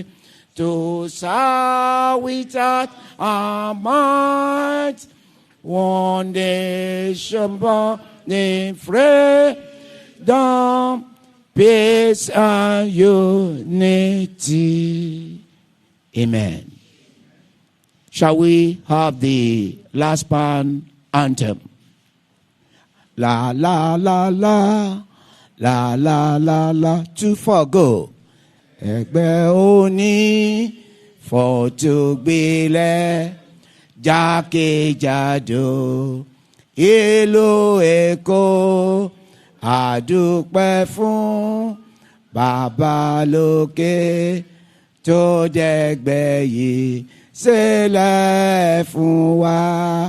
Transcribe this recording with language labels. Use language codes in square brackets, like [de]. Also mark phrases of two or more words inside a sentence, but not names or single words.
[en] To serve without our might, one nation born in freedom, peace and unity. Amen. Shall we have the LASPPAN anthem? La la la la, la la la la. 2, 4, go. [yo] Ẹgbẹ́ òní fọ̀tògbélẹ̀ jákèjádò ìlú Èkó, àdúpẹ́ fún Bàbá lókè tó dẹ̀gbẹ́ yìí sílẹ̀ fún wa.